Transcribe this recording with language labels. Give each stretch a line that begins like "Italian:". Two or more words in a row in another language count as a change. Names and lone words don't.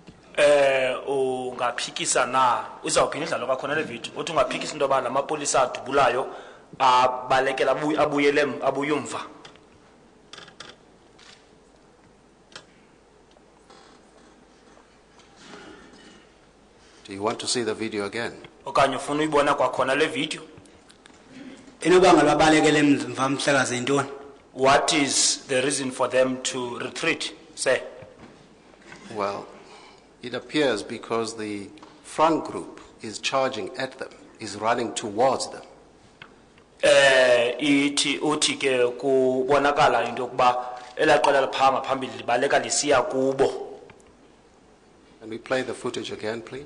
Xhosa: ungaphikisa na uzawuphinda idlalo kwakhona le video uthi ungaphikisa into yoba la mapolisa adubulayo abalekela abuye umva.
English: Do you want to see the video again?
Xhosa: okanye ufuna uyibona kwakhona le video? Inobanga lwabalekele mva mhlekazi intoni?
English: What is the reason for them to retreat, sir? Well, it appears because the front group is charging at them, is running towards them.
Xhosa: Uthi ke kubonakala into yokuba elaqala lapha ngaphambili libaleka lisiya kubo.
English: Can we play the footage again, please?